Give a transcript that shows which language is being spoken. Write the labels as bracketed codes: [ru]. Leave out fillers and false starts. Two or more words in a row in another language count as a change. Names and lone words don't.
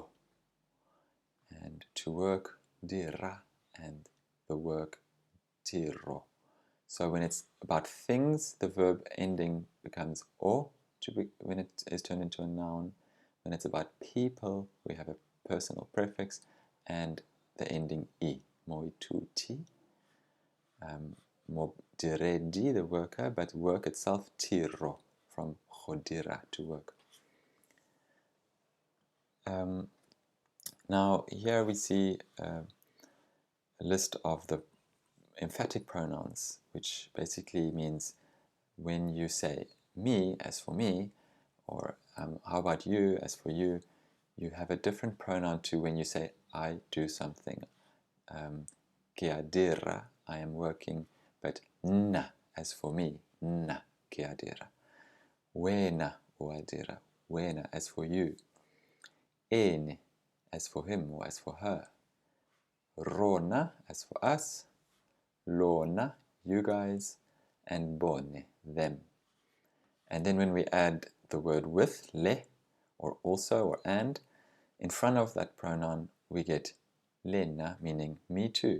[en] And to work, dira, and the work, tiro. So when it's about things, the verb ending becomes o when it is turned into a noun. When it's about people, we have a personal prefix and the ending e, moituti. Modiredi, the worker, but work itself, tiro, from khodira, to work. Now here we see a list of the emphatic pronouns, which basically means when you say me as for me, or how about you as for you, you have a different pronoun to when you say I do something. Kiadira, I am working, but na as for me, [tn] na kiadira. Wena uadira, [en] wena as for you. Ene as for him or as for her. Rona as for us. Lona, you guys, and bone, them. And then when we add the word with, le, or also, or and, in front of that pronoun we get lena, meaning me too.